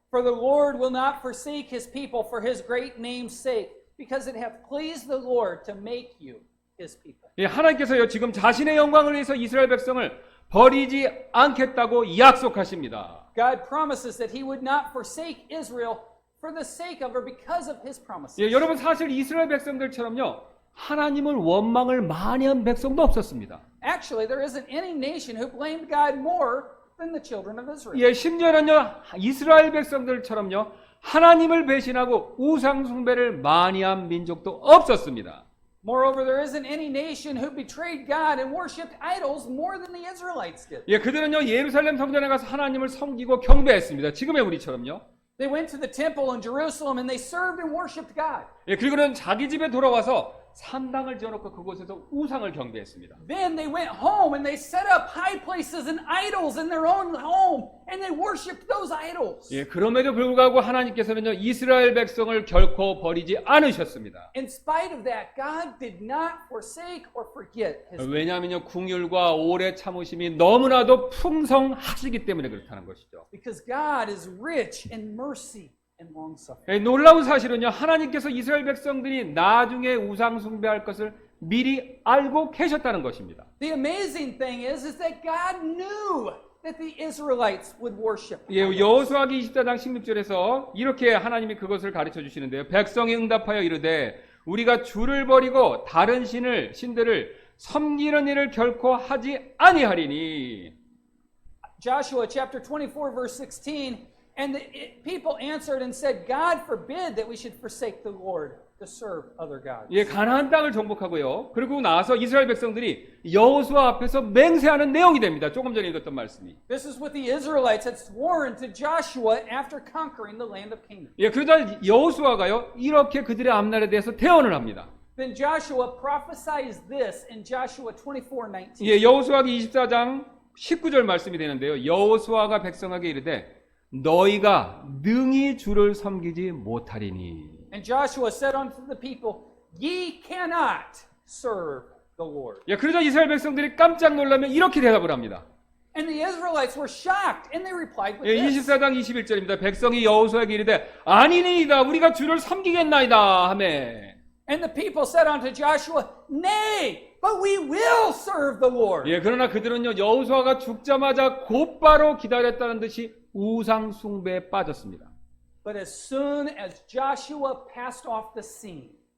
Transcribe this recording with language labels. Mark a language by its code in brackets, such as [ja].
[en] For the Lord will not forsake his people for his great name's sake, because it hath pleased the Lord to make you his people. [ko] 예, 하나님께서요 지금 자신의 영광을 위해서 이스라엘 백성을 버리지 않겠다고 약속하십니다. [en] God promises that he would not forsake Israel for the sake of or because of his promises. [ko] 예, 여러분 사실 이스라엘 백성들처럼요 하나님을 원망을 많이 한 백성도 없었습니다. [en] Actually, there isn't any nation who blamed God more than the children of Israel. [ko] 예, 심지어는요 이스라엘 백성들처럼요 하나님을 배신하고 우상 숭배를 많이 한 민족도 없었습니다. [en] Moreover, there isn't any nation who betrayed God and worshipped idols more than the Israelites did. [ko] 예, 그들은요 예루살렘 성전에 가서 하나님을 섬기고 경배했습니다. 지금의 우리처럼요. [en] They went to the temple in Jerusalem and they served and worshipped God. [ko] 예, 그리고는 자기 집에 돌아와서 산당을 지어놓고 그곳에서 우상을 경배했습니다. [en] Then they went home and they set up high places and idols in their own home and they worshipped those idols. [ko] 예, 그럼에도 불구하고 하나님께서는요 이스라엘 백성을 결코 버리지 않으셨습니다. [en] In spite of that, God did not forsake or forget his people. [ko] 왜냐하면요 긍휼과 오래 참으심이 너무나도 풍성하시기 때문에 그렇다는 것이죠. [en] Because God is rich in mercy and long-suffering. [ko] 예, 놀라운 사실은요 하나님께서 이스라엘 백성들이 나중에 우상 숭배할 것을 미리 알고 계셨다는 것입니다. [en] The amazing thing is that God knew that the Israelites would worship. [ko] 예, 여호수아기 24장 16절에서 이렇게 하나님이 그것을 가르쳐 주시는데요. 백성이 응답하여 이르되 우리가 주를 버리고 다른 신들을 섬기는 일을 결코 하지 아니하리니. [en] Joshua chapter 24 verse 16, And people answered and said, God forbid that we should forsake the Lord to serve other gods. [ko] 예, 가나안 땅을 정복하고요. 그리고 나서 이스라엘 백성들이 여호수아 앞에서 맹세하는 내용이 됩니다. 조금 전에 읽었던 말씀이. [en] This is what the Israelites had sworn to Joshua after conquering the land of Canaan. [ko] 예, 그러자 여호수아가요, 이렇게 그들의 앞날에 대해서 대언을 합니다. [en] Then Joshua prophesies this in Joshua 24:19. [ko] 예, 여호수아기 24장 19절 말씀이 되는데요. 여호수아가 백성에게 이르되 너희가 능히 주를 섬기지 못하리니. [en] And Joshua said unto the people, Ye cannot serve the Lord. [ko] 예, 그러자 이스라엘 백성들이 깜짝 놀라면 이렇게 대답을 합니다. [en] And the Israelites were shocked, and they replied with 예, this. [ko] 24장 21절입니다. 백성이 여호수아에게 이르되 아니니이다 우리가 주를 섬기겠나이다 하매. [en] And the people said unto Joshua, Nay, but we will serve the Lord. [ko] 예, 그러나 그들은요 여호수아가 죽자마자 곧바로 기다렸다는 듯이 우상 숭배에 빠졌습니다. [en] But as soon as Joshua passed off the scene,